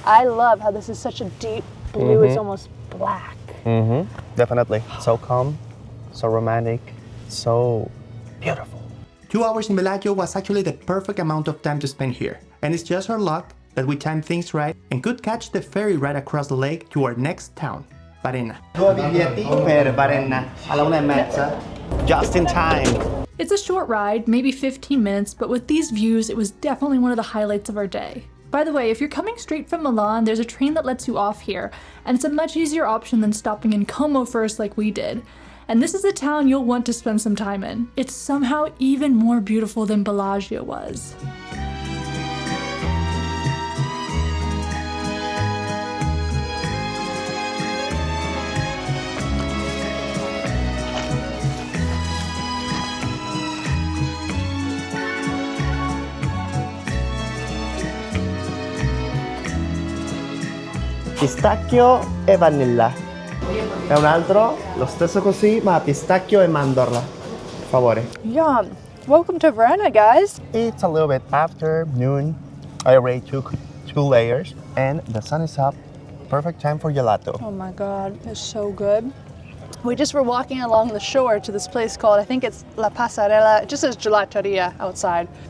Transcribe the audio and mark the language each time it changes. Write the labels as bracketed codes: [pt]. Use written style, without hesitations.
[en] I love how this is such a deep blue, it's almost black. Definitely. So calm, so romantic, so beautiful. 2 hours in Bellagio was actually the perfect amount of time to spend here. And it's just our luck that we timed things right and could catch the ferry right across the lake to our next town, Varenna. [it] 2 biglietti per Varenna alla 1:30. [en] Just in time. It's a short ride, maybe 15 minutes, but with these views, it was definitely one of the highlights of our day. By the way, if you're coming straight from Milan, there's a train that lets you off here, and it's a much easier option than stopping in Como first like we did. And this is a town you'll want to spend some time in. It's somehow even more beautiful than Bellagio was. [it] Pistacchio e vanilla. E un altro, lo stesso così, ma pistacchio e mandorla. Per favore. [en] Yum. Welcome to Varenna, guys. It's a little bit after noon. I already took 2 layers and the sun is up. Perfect time for gelato. Oh my God, it's so good. We just were walking along the shore to this place called, I think it's La Pasarela. It just says gelateria outside.